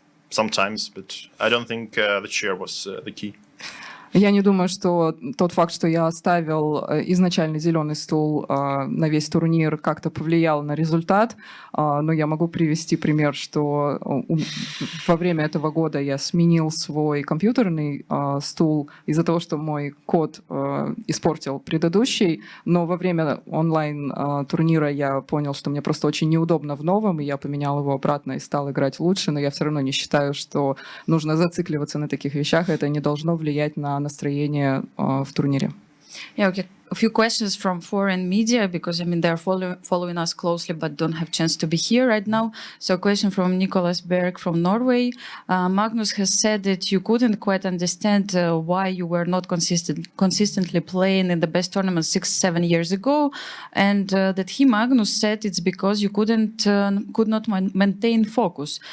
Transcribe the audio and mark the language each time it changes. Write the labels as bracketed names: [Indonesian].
[English] Sometimes, but I don't think the chair was the key. [Russian] Я не думаю, что тот факт, что я оставил изначально зеленый стул на весь турнир, как-то повлиял на результат. Но я могу привести пример, что во время этого года я сменил свой компьютерный стул из-за того, что мой код испортил предыдущий. Но во время онлайн-турнира я понял, что мне просто очень неудобно в новом, и я поменял его обратно и стал играть лучше. Но я все равно не считаю, что нужно зацикливаться на таких вещах. Это не должно влиять на настроение в турнире. [English] Yeah, okay. A few questions from foreign media because they're following us closely but don't have chance to be here right now. So a question from Nicholas Berg from Norway. Magnus has said that you couldn't quite understand why you were not consistently playing in the best tournament 6-7 years ago, and that Magnus said it's because you could not maintain focus.